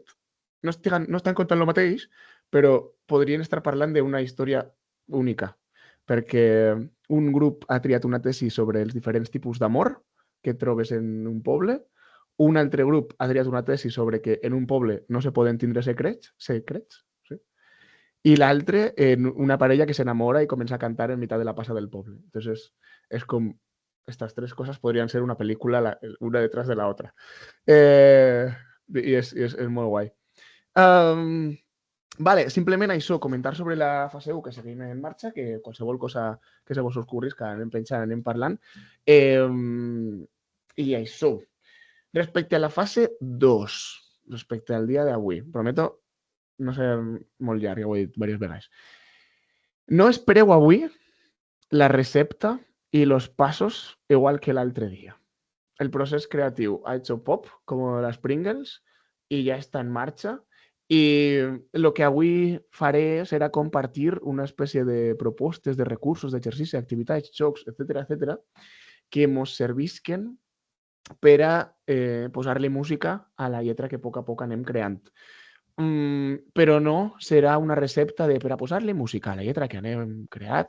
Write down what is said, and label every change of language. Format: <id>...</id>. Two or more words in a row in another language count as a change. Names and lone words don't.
<ca>No estan contant el mateix, però podrien estar parlant d'una història única, perquè un grup ha triat una tesi sobre els diferents tipus d'amor que trobes en un poble, un altre grup ha triat una tesi sobre que en un poble no se poden tindre secrets, sí? I l'altre en una parella que s'enamora i comença a cantar en mitad de la plaça del poble. Entonces, és com...</ca> <es>Estas 3 cosas podrían ser una película una detrás de la otra.</es> <ca>I és molt guai. Vale, simplement això, comentar sobre la fase 1 que seguim en marxa, que qualsevol cosa que se vos ocorris, que anem penjant, anem parlant. I això. Respecte a la fase 2, respecte al dia d'avui, prometo no ser molt llarg, ja ho he dit diverses vegades. No espereu avui la recepta</ca> <es>y los pasos igual que</es> <ca>el altre día.</ca> <es>El proceso creativo ha hecho pop, como las Pringles, y ya está en marcha. Y lo que</es> <ca>avui faré serà compartir una espècie de propostes, de recursos, d'exercicis, activitats, jocs, etc., que mos servisquen per a posar-li música a la lletra que a poc anem creant. Però no serà una recepta per a posar-li música a la lletra que anem creat.</ca>